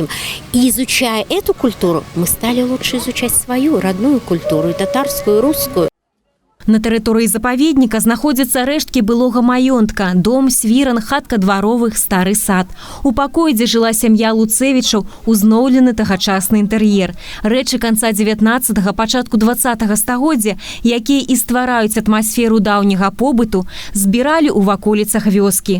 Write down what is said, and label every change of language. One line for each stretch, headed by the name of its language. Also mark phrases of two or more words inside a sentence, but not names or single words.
Russian: И изучая эту культуру, мы стали лучше изучать свою родную культуру, и татарскую, и русскую.
Belarusian: На тэрыторыі запаведніка знаходзяцца рэшткі былога маёнтка, дом, свіран, хатка дваровых, стары сад. У пакоі, дзе жыла сям'я Луцевічаў, узноўлены тагачасны інтэр'ер. Рэчы канца 19-го, пачатку 20-го стагоддзя, якія і ствараюць атмасферу даўняга побыту, збіралі ў ваколіцах вёскі.